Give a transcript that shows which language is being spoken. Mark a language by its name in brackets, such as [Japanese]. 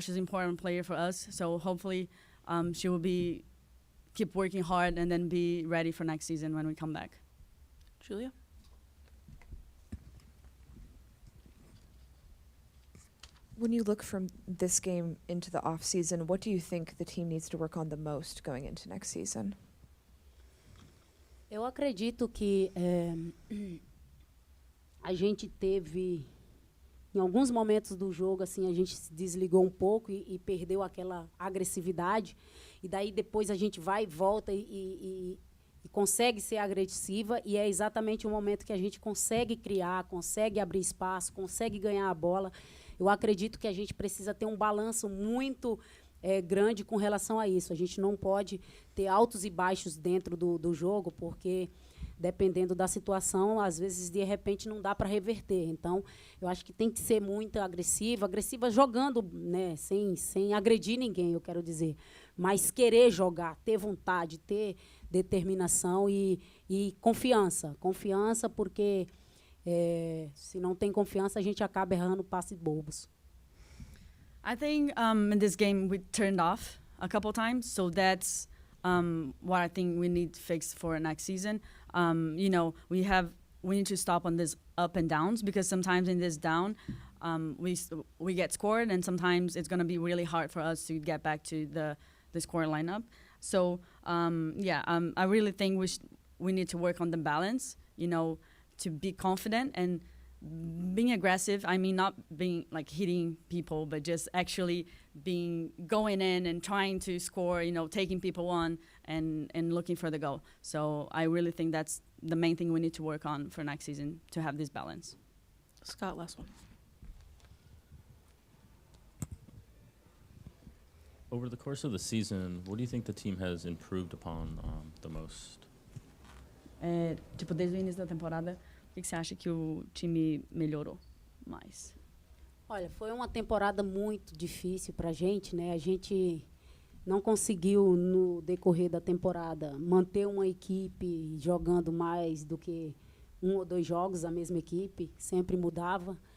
[English] She's an important player for us. So hopefully she will keep working hard and then be ready for next season when we come back. Julia? When you look from this game into the off-season, what do you think the team needs to work on the most going into next season? [Portuguese] Eu acredito que a gente teve, em alguns momentos do jogo, assim, a gente se desligou um pouco e perdeu aquela agressividade. E daí depois a gente vai e volta e consegue ser agressiva. E é exatamente o momento que a gente consegue criar, consegue abrir espaço, consegue ganhar a bola. Eu acredito que a gente precisa ter um balanço muito grande com relação a isso. A gente não pode ter altos e baixos dentro do jogo, porque, dependendo da situação, às vezes, de repente, não dá para reverter. Então, eu acho que tem que ser muito agressiva jogando, né, sem agredir ninguém, eu quero dizer. Mas querer jogar, ter vontade, ter determinação e confiança. Confiança, porque se não tem confiança, a gente acaba errando passes bobos. [English] I think in this game we turned off a couple times, so that's what I think we need to fix for next season. You know, we need to stop on this up and downs, because sometimes in this down we get scored, and sometimes it's going to be really hard for us to get back to the score lineup. So I really think we need to work on the balance, you know, to be confident and being aggressive. I mean, not being like hitting people, but just actually going in and trying to score, you know, taking people on and looking for the goal. So I really think that's the main thing we need to work on for next season, to have this balance. Scott, last one. Over the course of the season, what do you think the team has improved upon the most? [Portuguese] Tipo, desde o início da temporada, o que você acha que o time melhorou mais? Olha, foi uma temporada muito difícil para a gente, né? A gente não conseguiu, no decorrer da temporada, manter uma equipe jogando mais do que 1 ou 2 jogos, a mesma equipe, sempre mudava.